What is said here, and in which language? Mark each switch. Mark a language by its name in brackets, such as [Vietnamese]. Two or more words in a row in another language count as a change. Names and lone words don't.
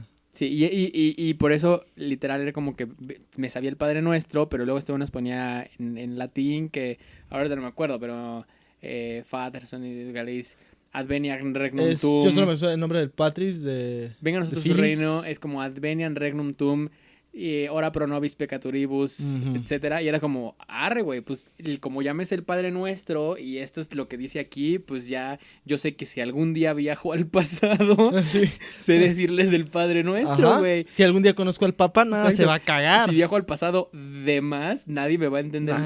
[Spanish] Sí, y por eso, literal, era como que me sabía el Padre Nuestro, pero luego este güey nos ponía en latín, que ahora no me acuerdo, pero [English] Father, Son [Spanish] y Galis, [Latin] Adveniam Regnum Tuum. [Spanish] Yo solo me suena el nombre del Patris de... Venga a nosotros de tu Filis. reino, es como [Latin] Adveniam Regnum Tuum, ora pro nobis peccatoribus, [Spanish] Ujú. etcétera. Y era como, arre, güey, pues como llames el Padre Nuestro y esto es lo que dice aquí, pues ya yo sé que si algún día viajo al pasado, Sí. sé decirles del Padre Nuestro, Ajá. güey. Si algún día conozco al Papa, nada, Exacto. se va a cagar. Si viajo al pasado de más, nadie me va a entender el